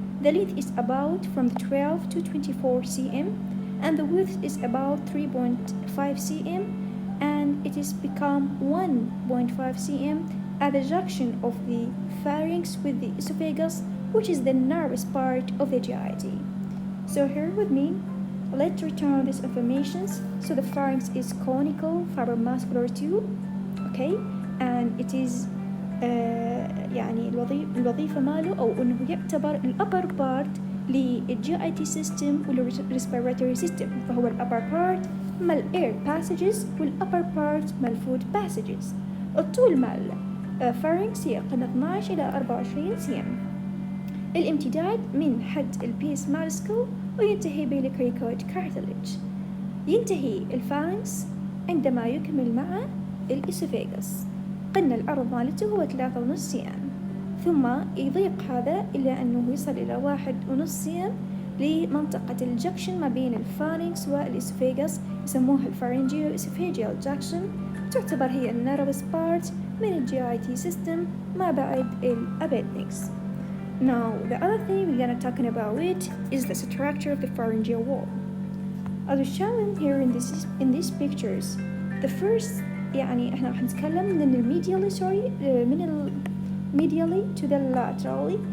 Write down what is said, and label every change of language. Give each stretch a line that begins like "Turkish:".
English: The length is about from 12 to 24 cm, and the width is about 3.5 cm, and it is become 1.5 cm at the junction of the pharynx with the esophagus, which is the nervous part of the GIT. So here with me, let's return these informations. So the pharynx is conical fibromuscular tube, okay, and it is
Arabic: يعني الوظيفة ماله أو إنه يعتبر الأبر بارت للجي اي تي سيستم والريسبيراتوري سيستم، فهو الأبر بارت مال اير باسجز والأبر بارت مال فود باسجز. الطول مال فارنكس يقل 12 إلى 24 سم. الامتداد من حد البيس مال سكول وينتهي بالكريكويد كارتلج. ينتهي الفارنكس عندما يكمل مع الإسوفيغس. قلنا العرض مالته هو 3.5 سم، ثم يضيق هذا إلى أنه يصل إلى 1.5 سم لمنطقة الجكشن ما بين الفارنكس والإسوفيغس، يسموها الفارنجيو إسوفيجيال جكشن. تعتبر هي النيرفس بارت من الجي اي تي سيستم ما بعد الابندكس.
English: Now the other thing we're gonna talking about it is the structure of the pharyngeal wall. As shown here in these pictures, the first
Arabic: يعني احنا راح نتكلم من الميديالي من
English: medially to the laterally.